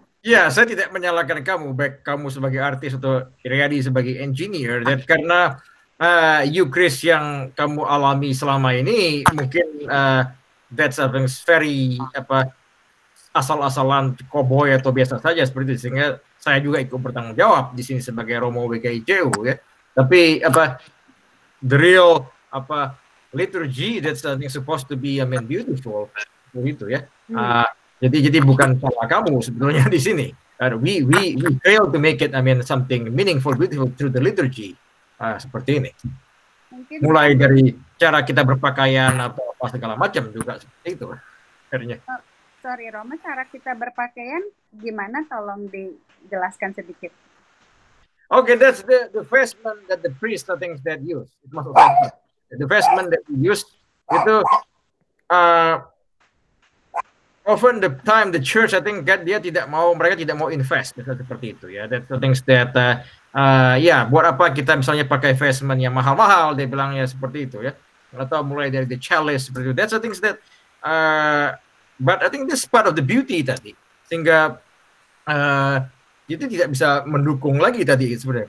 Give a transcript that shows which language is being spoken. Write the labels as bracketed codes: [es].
[id] Ya, saya tidak menyalahkan kamu, baik kamu sebagai artis atau Riyadi sebagai engineer, dan karena Eucharist yang kamu alami selama ini mungkin [en] that's something very [id] asal-asalan cowboy atau biasa saja seperti itu, sehingga saya juga ikut bertanggung jawab di sini sebagai Romo WKICU ya. [en] Tapi the real liturgy that's supposed to be beautiful [id] begitu ya. Jadi bukan salah kamu sebetulnya di sini. [en] We fail to make it something meaningful, beautiful through the liturgy. [id] Seperti ini. Mungkin mulai dari cara kita berpakaian atau apa segala macam juga seperti itu. Akhirnya. Sorry Roma, cara kita berpakaian gimana? Tolong dijelaskan sedikit. [en] Okay, that's the vestment that the priest things that use. It must the vestment that we use itu often the time the church [id] mereka tidak mau [en] invest [id] seperti itu ya. [en] That's the things that [id] buat apa kita misalnya pakai vestment yang mahal-mahal, dia bilangnya seperti itu ya. Atau mulai dari the chalice seperti itu. [en] That's the things that but I think this part of the beauty tadi. [id] Sehingga itu tidak bisa mendukung lagi tadi sebenarnya.